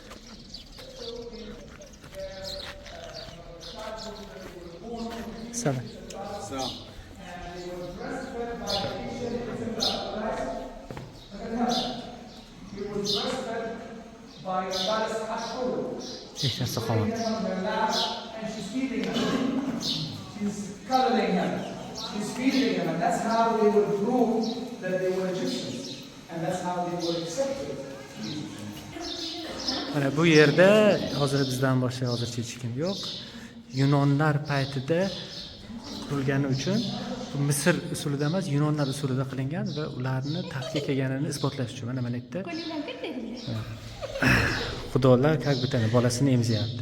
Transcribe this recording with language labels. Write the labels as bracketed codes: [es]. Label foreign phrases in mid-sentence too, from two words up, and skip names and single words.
[uz] Selam. Selam. Hech narsa qolmadi. [en] She's feeding them, and that's how they would prove that they were Egyptians, and that's how they were accepted. [uz] Mana bu yerda hozir bizdan boshqa hozircha hech kim yo'q. Yunonlar paytida qurilgani uchun Misr usulida emas, Yunonlar usulida qilingan va ularni tadqiq qilganini isbotlash uchun mana bu yerda xudolar [ru] как будто [uz] bolasini emzyapti.